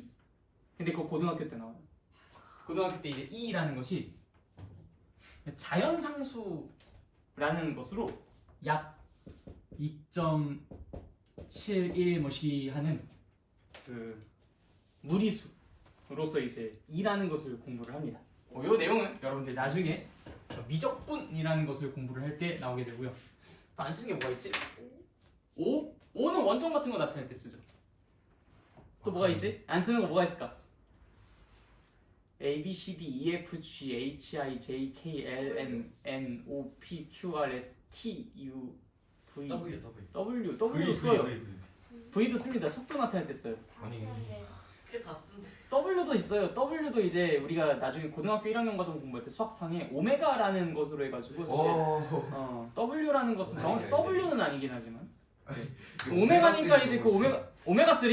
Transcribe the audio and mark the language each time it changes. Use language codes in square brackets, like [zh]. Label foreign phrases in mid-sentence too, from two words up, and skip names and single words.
[ko] 근데 그거 고등학교 때 나와요. 고등학교 때 이제 E라는 것이 자연상수라는 것으로 약 2.71 뭐시 하는 그 무리수로서 이제 E라는 것을 공부를 합니다. 이 내용은 여러분들 나중에 미적분이라는 것을 공부를 할 때 나오게 되고요. 또 안 쓰는 게 뭐가 있지? O? O는 원점 같은 거 나타낼 때 쓰죠. 또 뭐가 있지? 안 쓰는 거 뭐가 있을까? [en] A, B, C, D, E, F, G, H, I, J, K, L, M, N, O, P, Q, R, S, T, U, V, W 써요. [ko] V도 씁니다. 속도 나타낼 때 써요. 아니 그게 다 쓰는데. W도 있어요. W도 이제 우리가 나중에 고등학교 1학년 과정 공부할 때 수학상에 오메가라는 것으로 해가지고 사실 W라는 것은 정확히 W는 아니긴 하지만 오메가니까 이제 그 오메가 3?